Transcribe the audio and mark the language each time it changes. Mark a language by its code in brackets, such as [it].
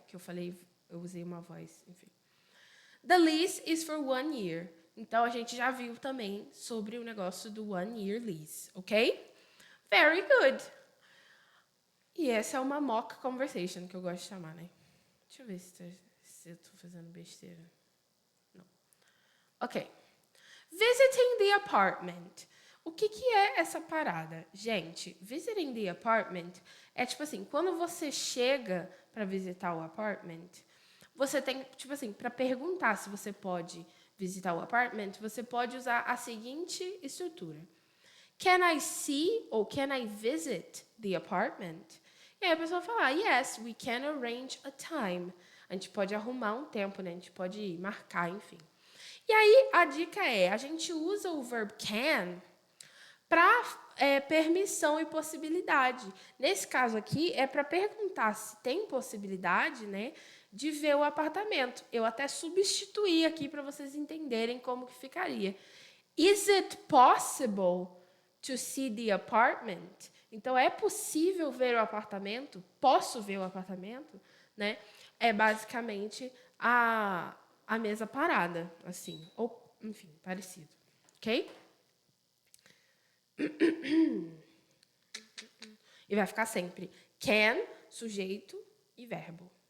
[pt] Que eu falei, eu usei uma voz, enfim. [en] The lease is for 1 year. [pt] Então, a gente já viu também sobre o negócio do 1 year lease, ok? [en] Very good. [pt] E essa é uma mock conversation, que eu gosto de chamar, né? Deixa eu ver se eu tô fazendo besteira. Não. Ok. [en] Visiting the apartment. [pt] O que é essa parada? Gente, visiting the apartment é tipo assim, quando você chega para visitar o apartment, você tem, tipo assim, para perguntar se você pode visitar o apartment, você pode usar a seguinte estrutura. [en] Can I see ou can I visit the apartment? [pt] E aí a pessoa fala, [en] yes, we can arrange a time. [pt] A gente pode arrumar um tempo, né? A gente pode marcar, enfim. E aí a dica é, a gente usa o verb can para permissão e possibilidade. Nesse caso aqui, é para perguntar se tem possibilidade, né, de ver o apartamento. Eu até substituí aqui para vocês entenderem como que ficaria. [en] Is it possible to see the apartment? [pt] Então, é possível ver o apartamento? Posso ver o apartamento? Né? É basicamente a a mesa parada, assim, ou, enfim, parecido, ok? E vai ficar sempre can, sujeito e verbo.